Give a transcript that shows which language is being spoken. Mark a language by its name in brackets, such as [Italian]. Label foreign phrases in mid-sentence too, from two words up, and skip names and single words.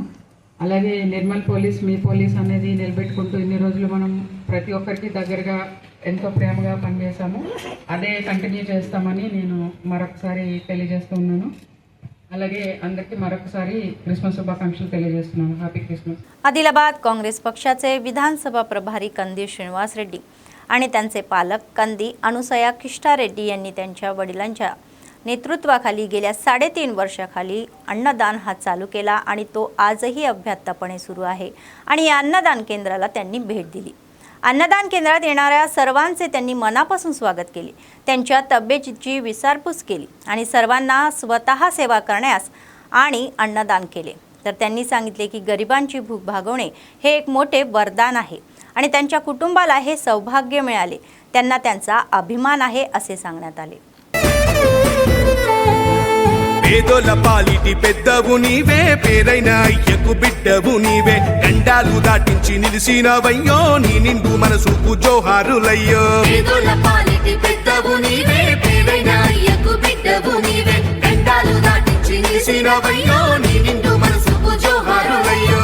[Telugu] అలాగే నిర్మల్ పోలీస్ మీ పోలీస్ అనేది నిలబెట్టుకుంటూ ఇన్ని రోజులు మనం ప్రతి ఒక్కరికి దగ్గరగా ఎంతో ప్రేమగా పనిచేసాము, అదే కంటిన్యూ చేస్తామని నేను మరొకసారి తెలియజేస్తున్నాను. అలాగే అందరికీ మరొకసారి క్రిస్మస్ శుభాకాంక్షలు తెలియజేస్తున్నాను. [English] Happy Christmas. [Marathi] आदिलाबाद काँग्रेस पक्षाचे विधानसभा प्रभारी कंदी श्रीनिवास रेड्डी आणि त्यांचे पालक कंदी अनुसया किष्टा रेड्डी यांनी त्यांच्या वडिलांच्या नेतृत्वाखाली गेल्या 3.5 वर्षाखाली अन्नदान हा चालू केला आणि तो आजही अभ्यासपणे सुरू आहे. आणि या अन्नदान केंद्राला त्यांनी भेट दिली. अन्नदान केंद्रात येणाऱ्या सर्वांचे त्यांनी मनापासून स्वागत केले, त्यांच्या तब्येतीची विचारपूस केली आणि सर्वांना स्वतः सेवा करण्यास आणि अन्नदान केले. तर त्यांनी सांगितले की गरिबांची भूक भागवणे हे एक मोठे वरदान आहे आणि त्यांच्या कुटुंबाला हे सौभाग्य मिळाले, त्यांना त्यांचा अभिमान आहे असे सांगण्यात आले. [Telugu] పేదోల పాలిటి పెద్దవు నీవే, పేరైన అయ్యకు బిడ్డవు నీవే, గండాలు దాటించి నిలిసినవయ్యో, నీ నిండు మనసుకు జోహారులయ్యో. పేదోల పాలిటి పెద్దవు నీవే, పేరైన అయ్యకు బిడ్డవు నీవే, గండాలు దాటించి నిలిసినవయ్యో, నీ నిండు మనసుకు జోహారులయ్యో.